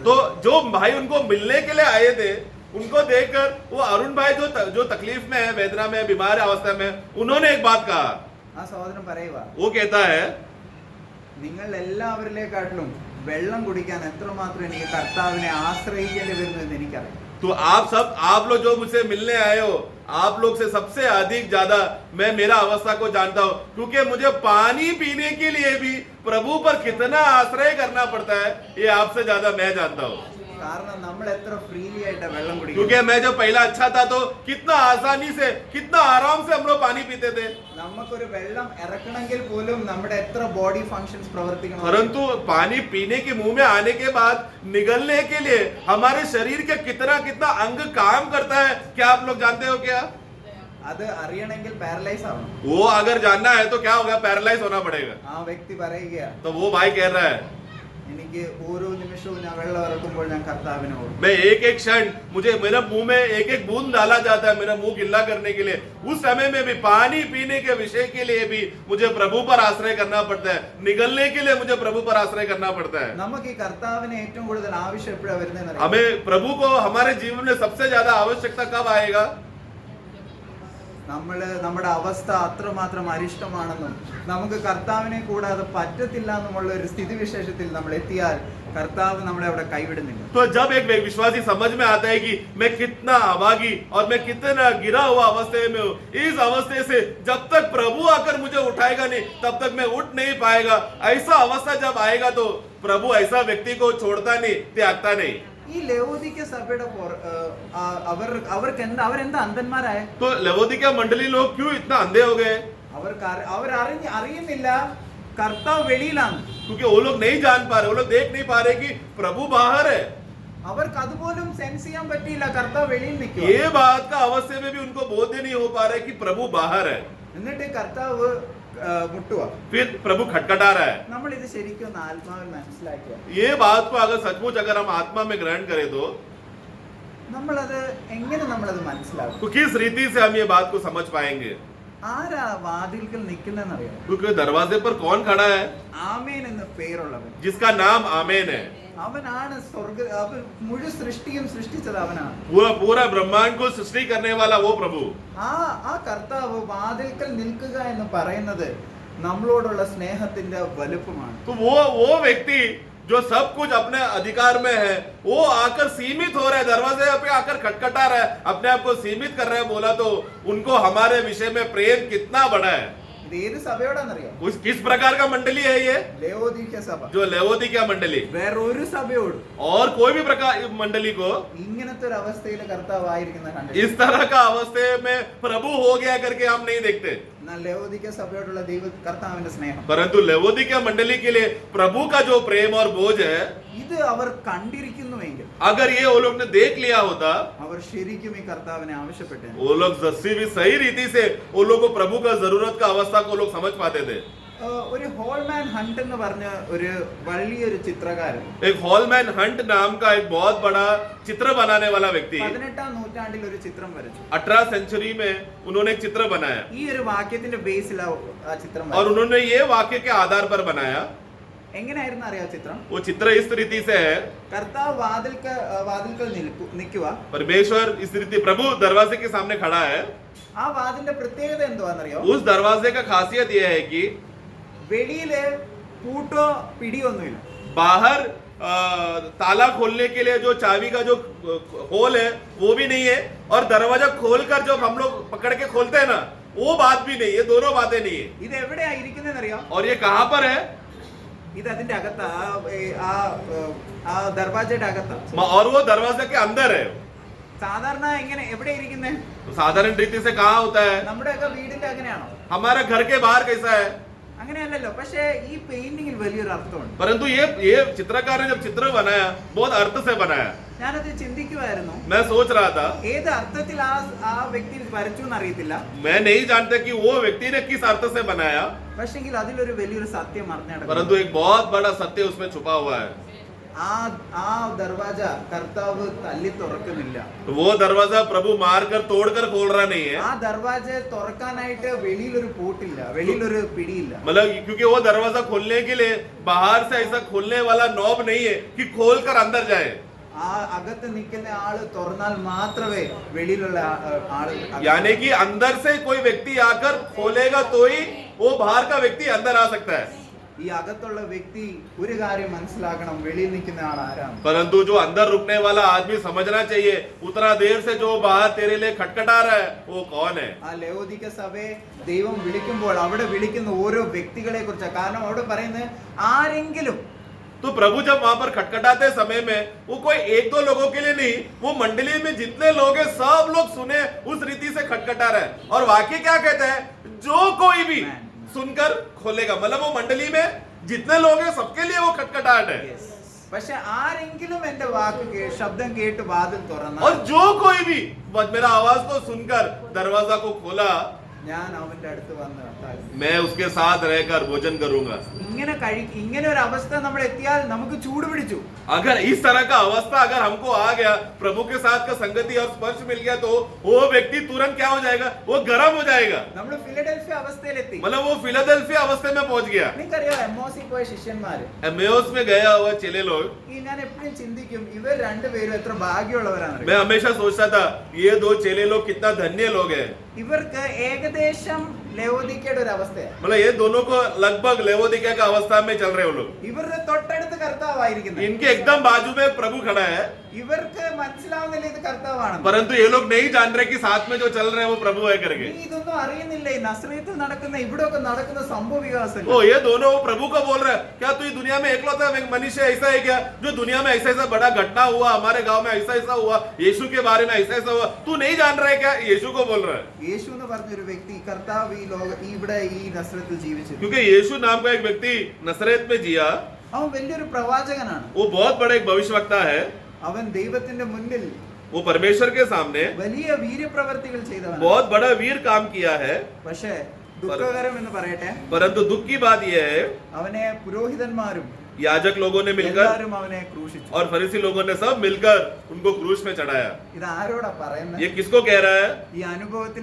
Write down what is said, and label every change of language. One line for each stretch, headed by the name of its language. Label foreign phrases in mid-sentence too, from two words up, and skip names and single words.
Hindi: तो जो भाई उनको मिलने के लिए आए थे, उनको देखकर वो अरुण भाई जो तकलीफ में है, वेदना में, बीमार अवस्था में, उन्होंने एक बात कहा.
Malayalam: ആ സഹോദരൻ പറയുക,
Hindi: वो कहता है,
Malayalam: നിങ്ങൾ എല്ലാവരിലേക്കാട്ടിലും വെള്ളം കുടിക്കാൻ എത്രമാത്രം എനിക്ക് കർത്താവിനെ ആശ്രയിക്കേണ്ടി വരുന്നു എന്ന് എനിക്കറിയാം.
Hindi: तो आप लोग जो मुझसे मिलने आए हो, आप लोग से सबसे अधिक ज्यादा मैं मेरा अवस्था को जानता हूँ, क्योंकि मुझे पानी पीने के लिए भी प्रभु पर कितना आश्रय करना पड़ता है, ये आपसे ज्यादा मैं जानता हूँ.
Malayalam: കാരണം നമ്മൾ എത്ര ഫ്രീലി ആയിട്ട് വെള്ളം കുടിക്കും.
Hindi: क्योंकि मैं जब पहला अच्छा था तो कितना आसानी से, कितना आराम से हम लोग पानी पीते थे.
Malayalam: നമുക്കൊരു വെള്ളം ഇറക്കണമെങ്കിൽ പോലും നമ്മുടെ എത്ര
English: body functions
Malayalam: പ്രവർത്തിക്കണം.
Hindi: परंतु पानी पीने के मुंह में आने के बाद निगलने के लिए हमारे शरीर के कितना अंग काम करता है, क्या आप लोग जानते हो क्या?
Malayalam: അത് അറിയണമെങ്കിൽ പാരലൈസ് ആവണം.
Hindi: वो अगर जानना है तो क्या होगा? पैरालाइज होना पड़ेगा.
Malayalam: ആ വ്യക്തി പറയുക,
Hindi: तो वो भाई कह रहा है,
Malayalam: എനിക്ക് ഓരോ നിമിഷവും ഞാൻ വെള്ളം ഇറക്കുമ്പോൾ ഞാൻ കർത്താവിനെ ഓർക്കും.
Hindi: मैं एक क्षण, मुझे मेरे मुंह में एक बूंद डाला जाता है मेरा मुंह गिल्ला करने के लिए, उस समय में भी पानी पीने के विषय के लिए भी मुझे प्रभु पर आश्रय करना पड़ता है. निगलने के लिए मुझे प्रभु पर आश्रय करना पड़ता है.
Malayalam: നമുക്ക് ഈ കർത്താവിനെ ഏറ്റവും കൂടുതൽ ആവശ്യം എപ്പോഴാണ് വരുന്നതെന്ന്
Hindi: हमें प्रभु को हमारे जीवन में सबसे ज्यादा आवश्यकता कब आएगा?
Malayalam: നമ്മുടെ അവസ്ഥ അത്രമാത്രം അരിഷ്ടമാണെന്നും നമുക്ക് കർത്താവിനെ കൂടാതെ പറ്റത്തില്ല എന്നുമുള്ള ഒരു സ്ഥിതിവിശേഷത്തിൽ നമ്മൾ എത്തിയാൽ കർത്താവ് നമ്മളെ അവിടെ കൈവിടുന്നില്ല.
Hindi: तो जब एक विश्वासी समझ में आता है कि मैं कितना अभागी और मैं कितना गिरा हुआ अवस्था में हूँ, इस अवस्थे से जब तक प्रभु आकर मुझे उठाएगा नहीं तब तक मैं उठ नहीं पाएगा. ऐसा अवस्था जब आएगा तो प्रभु ऐसा व्यक्ति को छोड़ता नहीं, त्यागता नहीं.
Malayalam: ഈ ലവോദിക്ക സഭയുടെ അവരെന്താ അന്ധന്മാരായ?
Hindi: तो लवोदिका मंडली लोग क्यों इतना अंधे हो गए?
Malayalam: അറിയുന്നില്ല കർത്താവ് വെളിയിലാണ്.
Hindi: क्योंकि वो लोग नहीं जान पा रहे, वो लोग देख नहीं पा रहे कि प्रभु बाहर है.
Malayalam: അവർക്ക് അതുപോലും സെൻസ് ചെയ്യാൻ പറ്റിയില്ല കർത്താവ് വെളിയിൽ നിൽക്കുക.
Hindi: ये बात का अवस्थे में भी उनको बोध नहीं हो पा रहा है कि प्रभु बाहर है.
Malayalam: എന്നിട്ട് കർത്താവ് മുട്ടുക.
Hindi: फिर प्रभु खटखटा रहा है.
Malayalam: നമ്മൾ ഇത് ശരിക്കും ഒന്ന് ആത്മാവിൽ മനസ്സിലാക്കുക.
Hindi: ये बात को अगर सचमुच अगर हम आत्मा में ग्रहण करें तो
Malayalam: നമ്മളത് എങ്ങനെ നമ്മളത് മനസ്സിലാക്കും?
Hindi: तो किस रीति से हम ये बात को समझ पाएंगे?
Malayalam: ആരാ വാതിൽക്കൽ നിൽക്കുന്നതെന്നറിയാം?
Hindi: क्योंकि दरवाजे पर कौन खड़ा है?
Malayalam: ആമേൻ എന്ന പേരുള്ളവൻ.
Hindi: जिसका नाम आमेन है.
Malayalam: അവനാണ് അവൻ മുഴു സൃഷ്ടിയും സൃഷ്ടിച്ചത് അവനാണ്.
Hindi: पूरा पूरा ब्रह्मांड को सृष्टि करने वाला वो प्रभु.
Malayalam: ആ കർത്താവ് വാതിൽക്കൽ നിൽക്കുക എന്ന് പറയുന്നത് നമ്മളോടുള്ള സ്നേഹത്തിന്റെ വലുപ്പമാണ്.
Hindi: तो वो व्यक्ति जो सब कुछ अपने अधिकार में है, वो आकर सीमित हो रहा है, दरवाजे पे आकर खटखटा रहा है, अपने आप को सीमित कर रहा है. बोला तो उनको हमारे विषय में प्रेम कितना बड़ा है.
Malayalam: ഇത് ഏത് സഭയോടാന്നറിയാം?
Hindi: किस प्रकार का मंडली है ये?
Malayalam: ലവോദിക്യ സഭ.
Hindi: जो लेवोदिकिया मंडली.
Malayalam: വേറൊരു സഭയോട്
Hindi: और कोई भी प्रकार मंडली को
Malayalam: ഇങ്ങനത്തെ ഒരു അവസ്ഥയിൽ കർത്താവ് ആയിരിക്കുന്ന കണ്ടിട്ടില്ല.
Hindi: इस तरह का अवस्थे में प्रभु हो गया करके हम नहीं देखते.
Malayalam: എന്നാൽ ലവോദിക്യ സഭയോടുള്ള കർത്താവിന്റെ സ്നേഹം,
Hindi: परंतु लेवोदिकिया मंडली के लिए प्रभु का जो प्रेम और बोझ है,
Malayalam: ഇത് അവർ കണ്ടിരിക്കുന്നുവെങ്കിൽ
Hindi: अगर ये वो लोग ने देख लिया होता,
Malayalam: അവർ ശരിക്കും ഈ കർത്താവിനെ ആവശ്യപ്പെട്ടു.
Hindi: वो लोग सही रीति से वो लोग को प्रभु का जरूरत का अवस्था को लोग समझ पाते थे.
Malayalam: ഒരു ഹോൾമാൻ ഹണ്ട് എന്ന് പറഞ്ഞ ഒരു വലിയൊരു ചിത്രകാരൻ,
Hindi: एक हॉलमैन हंट नाम का एक बहुत बड़ा चित्र बनाने वाला व्यक्ति
Malayalam: 18ാം നൂറ്റാണ്ടിൽ ഒരു ചിത്രം വരച്ചു.
Hindi: 18 सेंचुरी में उन्होंने एक चित्र बनाया
Malayalam: ഈ ഒരു വാക്യത്തിന്റെ ബേസിൽ ആ ചിത്രം
Hindi: और
Malayalam: വരച്ചു.
Hindi: उन्होंने ये वाक्य के आधार पर बनाया.
Malayalam: എങ്ങനെയായിരുന്നു അറിയാ ചിത്രം?
Hindi: वो चित्र इस रीति से है,
Malayalam: കർത്താവ് വാതിൽക്കൽ നിൽക്കുക.
Hindi: परमेश्वर इस रीति प्रभु दरवाजे के सामने खड़ा है.
Malayalam: ആ വാതിലിന്റെ പ്രത്യേകത എന്തുവാന്നറിയോ?
Hindi: उस दरवाजे का खासियत यह है कि
Malayalam: വെളിയില് പൂട്ടോ പിടിയൊന്നുമില്ല.
Hindi: बाहर ताला खोलने के लिए जो चाबी का जो होल है वो भी नहीं है, और दरवाजा खोलकर जो हम लोग पकड़ के खोलते हैं ना, वो बात भी नहीं है. दोनों बातें नहीं है.
Malayalam: ഇത് എവിടെയാ ഇരിക്കുന്നതെന്നറിയോ?
Hindi: और ये कहां पर है?
Malayalam: ഇത് അതിന്റെ അകത്താ, ആ ദർവാജയുടെ അകത്താ.
Hindi: और वो दरवाजे के अंदर है.
Malayalam: സാധാരണ എങ്ങനെ എവിടെ ഇരിക്കുന്നേ?
Hindi: तो साधारण रीति से कहाँ होता है?
Malayalam: നമ്മുടെയൊക്കെ വീടിന്റെ അങ്ങനെയാണോ?
Hindi: हमारा घर के बाहर कैसा है?
Malayalam: അങ്ങനെയല്ലല്ലോ. പക്ഷേ ഈ പെയിന്റിങ്ങിൽ വലിയൊരു അർത്ഥമുണ്ട്.
Hindi: परंतु ये चित्रकार ने जब चित्र बनाया बहुत अर्थ से बनाया.
Malayalam: ഞാനത് ചിന്തിക്കുമായിരുന്നു,
Hindi: मैं सोच रहा था,
Malayalam: ഏത് അർത്ഥത്തിൽ ആ വ്യക്തി വരച്ചു എന്നറിയത്തില്ല.
Hindi: मैं नहीं जानता कि वो व्यक्ति ने किस अर्थ से बनाया,
Malayalam: പക്ഷെങ്കിൽ അതിലൊരു വലിയൊരു സത്യം അറിഞ്ഞാണ്.
Hindi: परंतु एक बहुत बड़ा सत्य उसमें छुपा हुआ है.
Malayalam: ആ ദർവാജ കർത്താവ് തല്ലി തുറക്കുന്നില്ല.
Hindi: वो दरवाजा प्रभु मारकर तोड़कर खोल रहा नहीं है.
Malayalam: ആ ദർവാജ തുറക്കാനായിട്ട് വെളിയിലൊരു പൂട്ടില്ല, വെളിയിലൊരു പിടിയില്ല.
Hindi: मतलब क्योंकि वो दरवाजा खोलने के लिए बाहर से ऐसा खोलने वाला नॉब नहीं है कि खोलकर अंदर जाए.
Malayalam: ആ അകത്ത് നിൽക്കുന്ന ആള് തുറന്നാൽ മാത്രമേ വെളിയിലുള്ള ആള്
Hindi: यानी कि अंदर से कोई व्यक्ति आकर खोलेगा तो ही वो बाहर का व्यक्ति अंदर आ सकता है.
Malayalam: ഈ അകത്തുള്ള വ്യക്തി ഒരു കാര്യം മനസ്സിലാക്കണം, വെളിയിൽ നിൽക്കുന്ന ആൾ ആരാണ്.
Hindi: परंतु जो अंदर रुकने वाला आदमी समझना चाहिए, उतना देर से जो बाहर तेरे लिए खटखटा रहा है वो कौन है.
Malayalam: ആ ലവോദിക്യ സഭയെ ദൈവം വിളിക്കുമ്പോൾ അവിടെ വിളിക്കുന്ന ഓരോ വ്യക്തികളെ കുറിച്ചാണ്. കാരണം അവിടെ പറയുന്നത് ആരെങ്കിലും.
Hindi: तो प्रभु जब वहां पर खटखटाते समय में वो कोई एक दो लोगों के लिए नहीं, वो मंडली में जितने लोग हैं सब लोग सुने उस रीति से खटखटा रहे. और वाक्य क्या कहता है? जो कोई भी सुनकर खोलेगा. मतलब वो मंडली में जितने लोग हैं सबके लिए वो खटखटाहट है.
Malayalam: പക്ഷെ ആരെങ്കിലും എന്റെ വാക്ക് ശബ്ദം കേട്ട് വാതിൽ തുറന്നാൽ,
Hindi: और जो कोई भी मेरा आवाज को सुनकर दरवाजा को खोला,
Malayalam: ഞാൻ അവന്റെ അടുത്ത് വന്ന്
Hindi: मैं उसके साथ रहकर भोजन करूंगा.
Malayalam: ഇങ്ങനെ ഒരു അവസ്ഥ നമ്മൾ എത്തിയാൽ നമുക്ക് ചൂട് പിടിച്ചു.
Hindi: अगर इस तरह का अवस्था अगर हमको आ गया, प्रभु के साथ का संगति और स्पर्श मिल गया, तो वो व्यक्ति तुरंत क्या हो जाएगा? वो गर्म हो जाएगा.
Malayalam: നമ്മൾ ഫിലഡൽഫിയ അവസ്ഥയിലെത്തി.
Hindi: मतलब वो फिलाडेल्फिया अवस्थे में पहुंच गया.
Malayalam: നിങ്ങൾക്കറിയോ എമ്മോസി പോയ ശിഷ്യന്മാര്,
Hindi: एमेउस में गया हुआ चेले लोग,
Malayalam: ഞാൻ എപ്പോഴും ചിന്തിക്കും ഇവർ രണ്ടുപേരും എത്ര ഭാഗ്യമുള്ളവരാണ്.
Hindi: मैं हमेशा सोचता था ये दो चेले लोग कितना धन्य लोग हैं.
Malayalam: ഇവർക്ക് ഏകദേശം ലവോദിക്കയുടെ ഒരു അവസ്ഥയാണ്.
Hindi: मतलब ये दोनों को लगभग लेवोदिकिया का अवस्था में चल रहे वो लोग.
Malayalam: ഇവരുടെ തൊട്ടടുത്ത് കർത്താവായിരിക്കുന്നത്.
Hindi: इनके एकदम बाजू में प्रभु खड़ा है,
Malayalam: ഇവർക്ക് മനസ്സിലാവുന്നില്ല ഇത് കർത്താവാണ്.
Hindi: परंतु ये लोग नहीं जान रहे कि साथ में जो चल रहे हैं वो प्रभु है करके.
Malayalam: നീ ഇതൊന്നും അറിയുന്നില്ല. ഈ നസ്രയത്തിൽ നടക്കുന്ന ഇവിടെയൊക്കെ നടക്കുന്ന സംഭവ വികാസങ്ങൾ.
Hindi: ओ ये दोनों प्रभु को बोल रहे हैं, क्या तू दुनिया में एकलौता मनुष्य ऐसा है क्या जो दुनिया में ऐसा ऐसा बड़ा घटना हुआ, हमारे गांव में ऐसा ऐसा हुआ, यीशु के बारे में ऐसा ऐसा हुआ, तू नहीं जान रहा है क्या? यीशु को बोल रहा है.
Malayalam: യേശു എന്ന് പറഞ്ഞൊരു വ്യക്തി കർത്താവ് ഇവിടെ ഈ നസ്രത്തിൽ ജീവിച്ചു.
Hindi: क्योंकि यीशु नाम का एक व्यक्ति नसरेत में जिया.
Malayalam: അവൻ വലിയൊരു പ്രവാചകനാണ്.
Hindi: वो बहुत बड़ा एक भविष्यवक्ता है.
Malayalam: അവൻ ദൈവത്തിന്റെ മുന്നിൽ
Hindi: वो परमेश्वर के सामने
Malayalam: വലിയ വീര്യപ്രവർത്തികൾ ചെയ്തവനാണ്.
Hindi: बहुत बड़ा वीर काम किया है.
Malayalam: പക്ഷേ ദുഃഖകരം എന്ന് പറയട്ടെ,
Hindi: परंतु दुख की बात यह है,
Malayalam: അവനെ പുരോഹിതന്മാരും
Hindi: याजक लोगों ने मिलकर
Malayalam: എല്ലാവരും അവനെ ക്രൂശിച്ചു.
Hindi: और फरीसी लोगों ने सब मिलकर उनको क्रूस में चढ़ाया.
Malayalam: ഇത് ആരോടാ പറയുന്നത്?
Hindi: ये किसको कह रहा है?
Malayalam: ഈ അനുഭവത്തിൽ പോയ